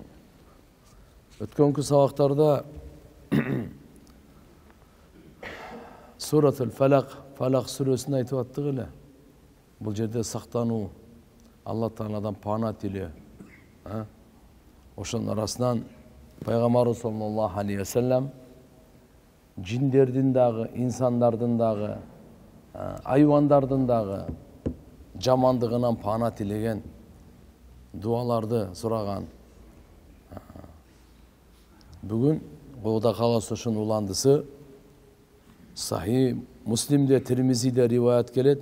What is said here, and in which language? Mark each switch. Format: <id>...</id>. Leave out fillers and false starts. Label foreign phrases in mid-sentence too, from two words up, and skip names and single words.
<ky>Өткөнкү сабактарда Суратул Фалак сүрөсүн айтып аттык эле. Бул жерде сактануу, Алла Тааладан пана тилөө. Ошонун арасынан пайгамбарыбыз</ky> <ar>صلى الله عليه وسلم</ar> <ky>жиндердин дагы, инсандардын дагы, айвандардын дагы жамандыгынан пана тилеген, дуаларды сураган. Бүгүн Куда каласы ошонун уландысы Сахи Муслимде, Тирмизиде риваят келет.</ky>